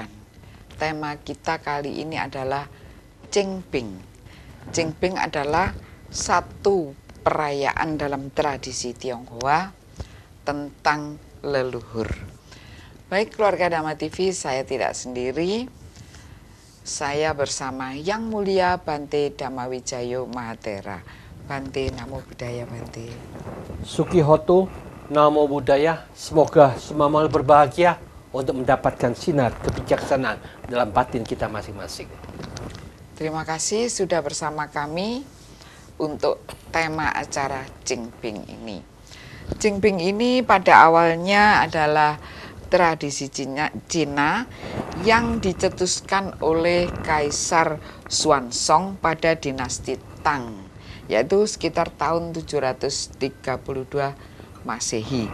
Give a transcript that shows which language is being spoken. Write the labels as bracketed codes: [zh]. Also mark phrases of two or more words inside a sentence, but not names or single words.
[id] Tema kita kali ini adalah Cingping. Cingping adalah satu perayaan dalam tradisi Tionghoa tentang leluhur. Baik keluarga Dhamma TV, saya tidak sendiri. Saya bersama Yang Mulia Bante Dhammawijayo Mahatera. [pa] Bante, Namo Buddhaya Bante. Sukihoto, Namo Buddhaya. [id] Semoga semua berbahagia untuk mendapatkan sinar kebijaksanaan dalam batin kita masing-masing. Terima kasih sudah bersama kami untuk tema acara Cingping ini. Cingping ini pada awalnya adalah tradisi Cina yang dicetuskan oleh Kaisar Xuanzong pada dinasti Tang, yaitu sekitar tahun 732 Masehi.